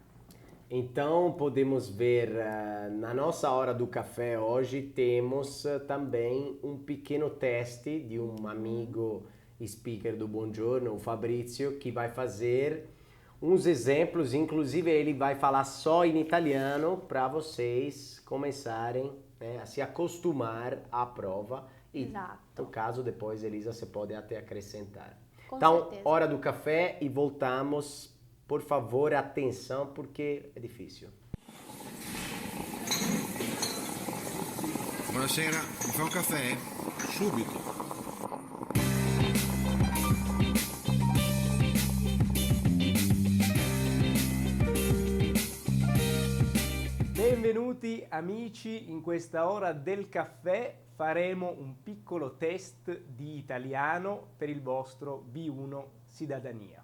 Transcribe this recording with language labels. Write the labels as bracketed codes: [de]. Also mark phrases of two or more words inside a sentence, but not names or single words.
[pt] Então, podemos ver, na nossa hora do café hoje, temos também um pequeno teste de um amigo speaker do Buongiorno, o Fabrizio, que vai fazer uns exemplos, inclusive ele vai falar só em italiano para vocês começarem, né, a se acostumar à prova. E, no caso, depois, Elisa, você pode até acrescentar. Então, certeza. Hora do café e voltamos. Por favor, atenção, porque é difícil. [it] Buonasera, mi fa un caffè? Subito. Benvenuti amici, in questa ora del caffè faremo un piccolo test di italiano per il vostro B1 Cidadania.